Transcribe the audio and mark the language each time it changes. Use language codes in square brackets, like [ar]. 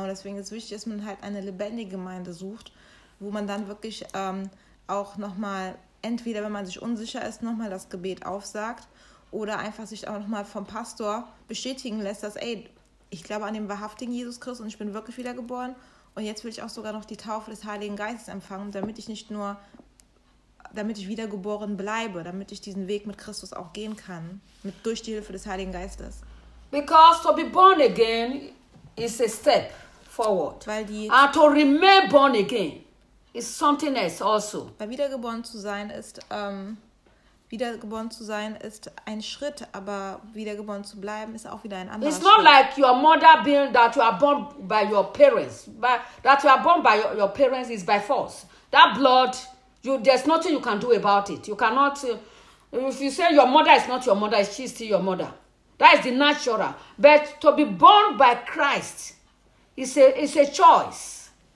[de] Und deswegen ist es wichtig, dass man halt eine lebendige Gemeinde sucht, wo man dann wirklich auch nochmal, entweder wenn man sich unsicher ist, nochmal das Gebet aufsagt oder einfach sich auch nochmal vom Pastor bestätigen lässt, dass, ey, ich glaube an den wahrhaftigen Jesus Christus und ich bin wirklich wiedergeboren und jetzt will ich auch sogar noch die Taufe des Heiligen Geistes empfangen, damit ich nicht nur, damit ich wiedergeboren bleibe, damit ich diesen Weg mit Christus auch gehen kann, mit, durch die Hilfe des Heiligen Geistes. [en] Because to be born again is a step forward. [de] Weil die, [en] and to remain born again is something else also. [de] Weil wiedergeboren zu sein ist ein Schritt, aber wiedergeboren zu bleiben ist auch wieder ein anderer [en] It's [de] Schritt. [en] Not like your mother being that you are born by your parents, but that you are born by your parents is by force. That blood, you, there's nothing you can do about it. You cannot, if you say your mother is not your mother, she's still your mother. That is the natural. But to be born by Christ is a choice.